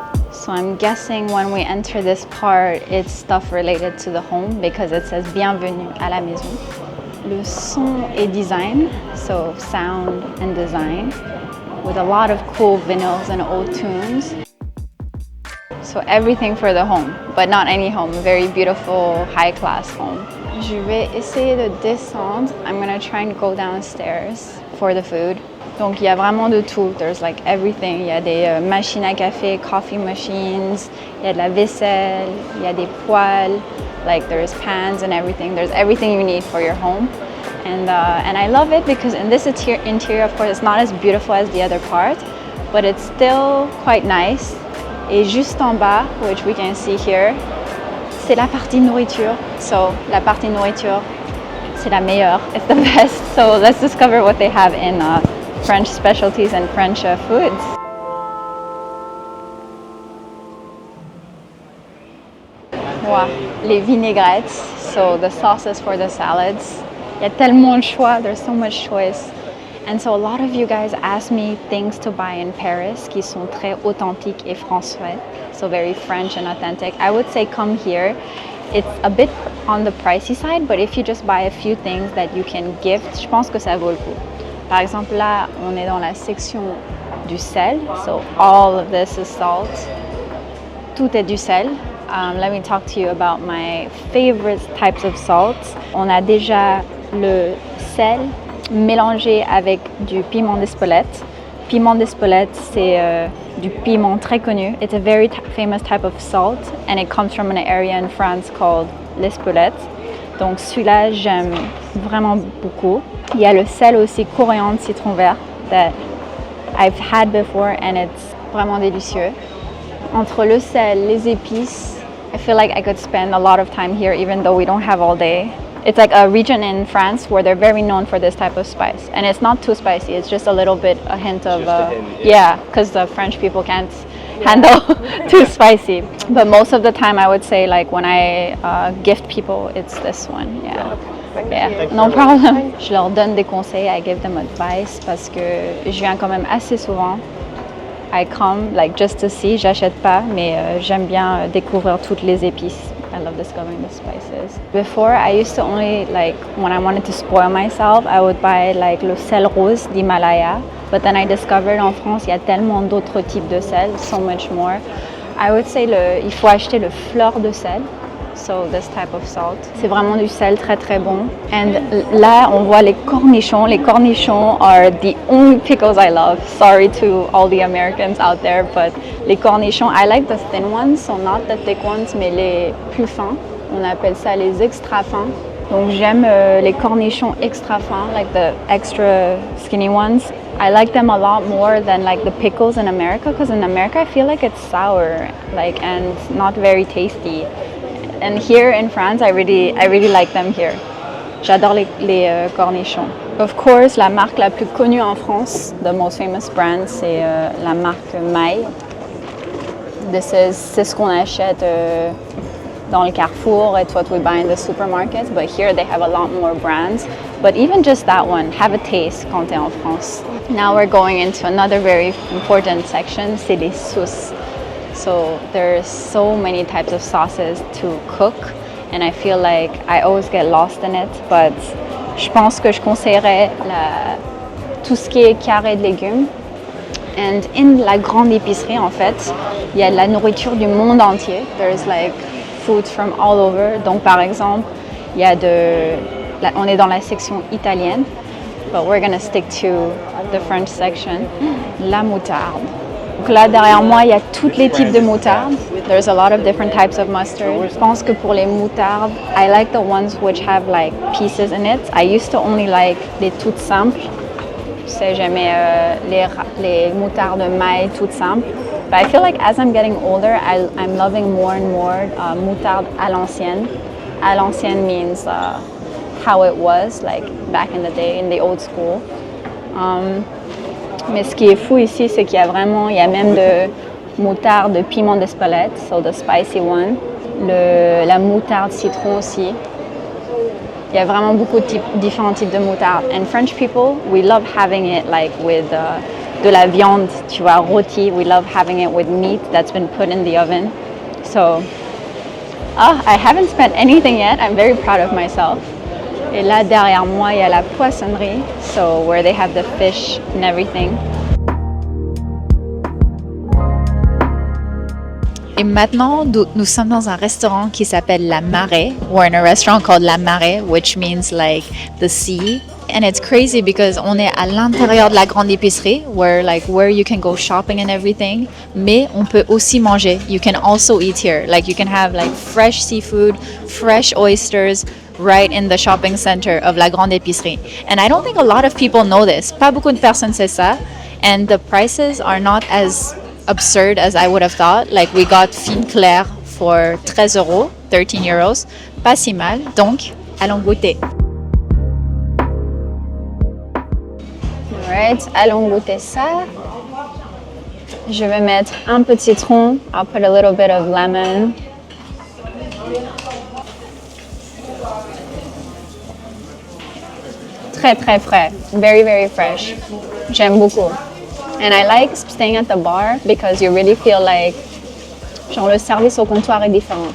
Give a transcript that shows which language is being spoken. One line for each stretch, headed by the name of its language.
English: So I'm guessing when we enter this part, it's stuff related to the home because it says
French: bienvenue à la maison. Le son et design,
English: so sound and design, with a lot of cool vinyls and old tunes. So everything for the home, but not any home, a very beautiful, high-class home.
French: Je vais essayer de descendre.
English: I'm gonna try and go downstairs for the food.
French: Donc il y a vraiment de tout.
English: There's like everything.
French: Il y a des machines à café,
English: coffee machines.
French: Il y a de la vaisselle. Il y a des poêles.
English: Like there's pans and everything. There's everything you need for your home. And I love it because in this interior, of course, it's not as beautiful as the other part, but it's still quite nice.
French: Et juste en bas,
English: which we can see here,
French: c'est la partie nourriture. So la partie nourriture, c'est la meilleure.
English: It's the best. So let's discover what they have in French specialties and French foods. Wow,
French: les vinaigrettes,
English: so the sauces for the salads.
French: Il y a tellement de choix,
English: there's so much choice. And so a lot of you guys ask me things to buy in Paris
French: qui sont très authentiques et français,
English: so very French and authentic. I would say come here. It's a bit on the pricey side, but if you just buy a few things that you can gift,
French: je pense que ça vaut le coup. Par exemple, là, on est dans la section du sel.
English: So all of this is salt.
French: Tout est du sel.
English: Let me talk to you about my favorite types of salts.
French: On a déjà le sel mélangé avec du piment d'Espelette. Piment d'Espelette, c'est du piment très connu.
English: It's a very famous type of salt, and it comes from an area in France called l'Espelette.
French: Donc celui-là, j'aime vraiment beaucoup. Il y a le sel aussi coriandre citron vert
English: that I've had before and it's
French: vraiment délicieux. Entre le sel, les épices,
English: I feel like I could spend a lot of time here even though we don't have all day. It's like a region in France where they're very known for this type of spice. And it's not too spicy, it's just a little bit, a hint of, yeah, because the French people can't handle too spicy. But most of the time I would say like when I gift people, it's this one, yeah. Yeah, no problem.
French: Je leur donne des conseils,
English: I give them advice
French: parce que je viens quand même assez souvent.
English: I come like just to see,
French: j'achète pas, mais j'aime bien découvrir toutes les épices.
English: I love discovering the spices. Before, I used to only like, when I wanted to spoil myself, I would buy like
French: le sel rose d'Himalaya.
English: But then I discovered en France, il y a tellement d'autres types de sel, so much more. I would say il faut acheter le fleur de sel. so this type of salt.
French: C'est vraiment du sel très très bon. And là, on voit les cornichons.
English: Les cornichons are the only pickles I love. Sorry to all the Americans out there, but les cornichons, I like the thin ones, so not the thick ones,
French: mais les plus fins. On appelle ça les extra fins. Donc j'aime les cornichons extra fins,
English: like the extra skinny ones. I like them a lot more than like the pickles in America, because in America I feel like it's sour, like, and not very tasty. And here in France, I really like them here.
French: J'adore les cornichons.
English: Of course,
French: la marque la plus connue en France,
English: the most famous brand,
French: c'est la marque Maille. C'est ce qu'on achète dans le Carrefour.
English: It's what we buy in the supermarkets, but here they have a lot more brands. But even just that one, have a taste
French: quand t'es en France.
English: Now we're going into another very important section,
French: c'est les sauces.
English: So there's so many types of sauces to cook, and I feel like I always get lost in it, but
French: je pense que je conseillerais tout ce qui est carré de légumes. And in la grande épicerie, en fait, il y a de la nourriture du monde entier.
English: There's like food from all over.
French: Donc par exemple, il y a on est dans la section italienne,
English: but we're gonna stick to the French section.
French: La moutarde. Donc là, derrière moi, il y a tous les types de moutarde.
English: There's a lot of different types of mustard.
French: Je pense que pour les moutardes,
English: I like the ones which have like pieces in it. I used to only like
French: les toutes simples. Tu sais, j'aimais les moutardes mailles toutes simples.
English: But I feel like as I'm getting older, I'm loving more and more moutarde à l'ancienne. À l'ancienne means how it was, like back in the day, in the old school.
French: Mais ce qui est fou ici, c'est qu'il y a même de moutarde de piment d'Espelette,
English: so the spicy one.
French: La moutarde citron aussi. Il y a vraiment beaucoup de différents types de moutarde.
English: And French people, we love having it like with
French: de la viande, tu vois, rôti.
English: We love having it with meat that's been put in the oven. So, I haven't spent anything yet. I'm very proud of myself.
French: Et là, derrière moi, il y a la poissonnerie,
English: so where they have the fish and everything.
French: Et maintenant, nous sommes dans un restaurant qui s'appelle La Marée.
English: We're in a restaurant called La Marée, which means like the sea. And it's crazy because
French: on est à l'intérieur de la grande épicerie,
English: where you can go shopping and everything.
French: Mais on peut aussi manger.
English: You can also eat here. Like you can have like fresh seafood, fresh oysters, right in the shopping center of la grande épicerie. And I don't think a lot of people know this.
French: Pas beaucoup de personnes savent ça.
English: And the prices are not as absurd as I would have thought. Like we got fine claire for 13 euros, 13 euros.
French: Pas si mal. Donc, allons goûter. Alright, allons goûter ça. Je vais mettre un peu de citron.
English: I'll put a little bit of lemon.
French: Très très frais,
English: very very fresh.
French: J'aime beaucoup.
English: And I like staying at the bar because you really feel like,
French: genre le service au comptoir est différent.